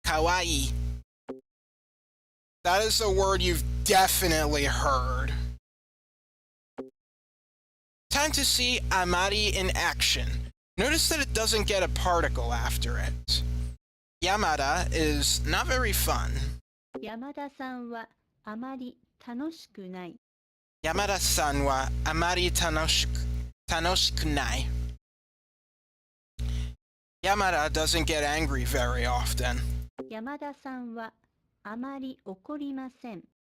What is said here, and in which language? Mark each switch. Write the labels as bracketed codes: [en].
[ja] kawaii. [en] That is a word you've definitely heard. Time to see amari in action. Notice that it doesn't get a particle after it. Yamada is not very fun. [ja] 山田さんはあまり楽しくない。 Yamada-san wa amari tanoshiku nai. [en] Yamada doesn't get angry very often. [ja] 山田さんはあまり怒りません。